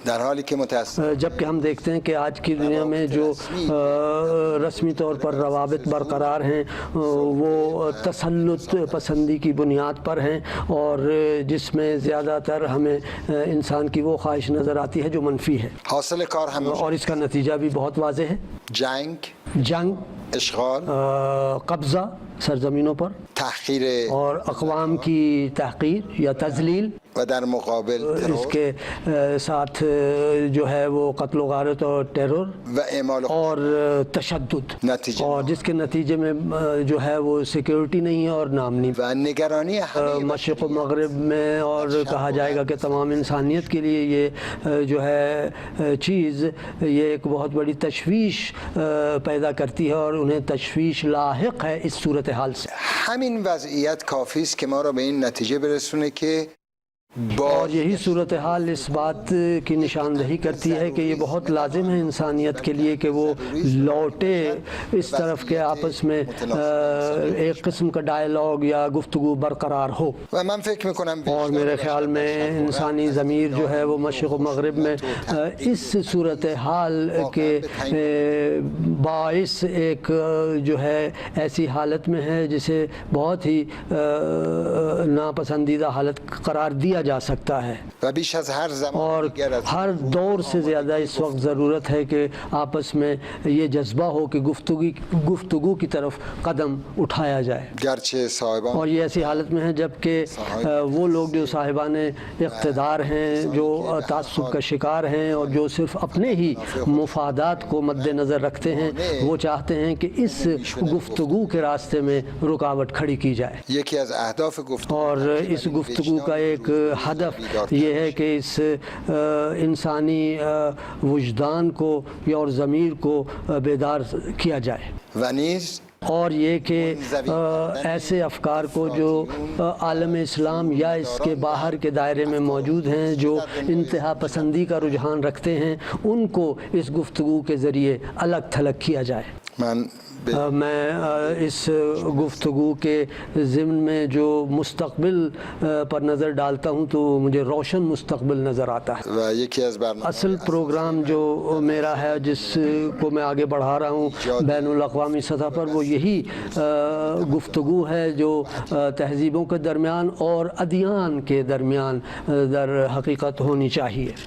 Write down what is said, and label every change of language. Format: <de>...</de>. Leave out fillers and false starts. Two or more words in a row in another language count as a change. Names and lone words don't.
<ur>جبکہ ہم دیکھتے ہیں کہ آج کی دنیا میں جو رسمی طور پر روابط برقرار ہیں وہ تسلط پسندی کی بنیاد پر ہیں، اور جس میں زیادہ تر ہمیں انسان کی وہ خواہش نظر آتی ہے جو منفی ہے،</ur> <fa>حاصل کار ہم</fa> <ur>اور اس کا نتیجہ بھی بہت واضح ہے۔ جنگ، اشغال، قبضہ سرزمینوں پر، تحقیر اور اقوام کی تحقیر یا تذلیل،</ur> <fa>و در مقابل</fa> <ur>اس کے ساتھ جو ہے وہ قتل و غارت اور ٹیرر</ur> <fa>و اعمال</fa> <ur>اور تشدد، نتیجے اور جس کے نتیجے میں جو ہے وہ سیکیورٹی نہیں ہے اور نامنی</ur> <fa>و نگرانی</fa> <ur>مشرق و مغرب میں، اور کہا جائے گا کہ تمام انسانیت کے لیے یہ جو ہے چیز یہ ایک بہت بڑی تشویش پیدا کرتی ہے، اور انہیں تشویش لاحق ہے اس صورتحال سے۔</ur> <fa>همین وضعیت کافی است که ما را به این نتیجه برسونه که</fa> <ur>اور یہی صورتحال اس بات کی نشاندہی کرتی ہے کہ یہ بہت لازم ہے انسانیت کے لیے کہ وہ لوٹے اس طرف کے آپس میں ایک قسم کا ڈائیلاگ یا گفتگو برقرار ہو،</ur> <fa>و من فکر میکنم</fa> <ur>اور میرے خیال میں انسانی ضمیر جو ہے وہ مشرق و مغرب میں اس صورتحال کے باعث ایک جو ہے ایسی حالت میں ہے جسے بہت ہی ناپسندیدہ حالت قرار دیا جا سکتا ہے</ur> <fa>و بیش از هر زمان</fa> <ur>اور</ur> <fa>دیگر از</fa> <ur>ہر دور سے زیادہ اس وقت ضرورت ہے کہ آپس میں یہ جذبہ ہو کہ گفتگو کی طرف قدم اٹھایا جائے.</ur> <fa>گرچه صاحبان</fa> <ur>اور یہ ایسی حالت میں ہے جب کہ وہ لوگ جو صاحبان اقتدار ہیں، جو تعصب کا شکار ہیں اور جو صرف اپنے ہی مفادات کو مد نظر رکھتے ہیں، وہ چاہتے ہیں کہ اس گفتگو کے راستے میں رکاوٹ کھڑی کی جائے.</ur> <fa>یکی از اهداف گفتگو</fa> <ur>اور اس گفتگو کا ایک ہدف یہ ہے کہ اس انسانی وجدان کو یا اور ضمیر کو بیدار کیا جائے،</ur> <fa>و نیز</fa> <ur>اور یہ کہ ایسے افکار کو جو عالم اسلام یا اس کے باہر کے دائرے میں موجود ہیں، جو انتہا پسندی کا رجحان رکھتے ہیں، ان کو اس گفتگو کے ذریعے الگ تھلگ کیا جائے. میں اس گفتگو کے ضمن میں جو مستقبل پر نظر ڈالتا ہوں تو مجھے روشن مستقبل نظر آتا ہے.</ur> <fa>و یکی از برنامه</fa> <ur>اصل پروگرام جو میرا ہے، جس کو میں آگے بڑھا رہا ہوں بین الاقوامی سطح پر، وہ یہی گفتگو ہے جو تہذیبوں کے درمیان اور ادیان کے درمیان در حقیقت ہونی چاہیے.</ur>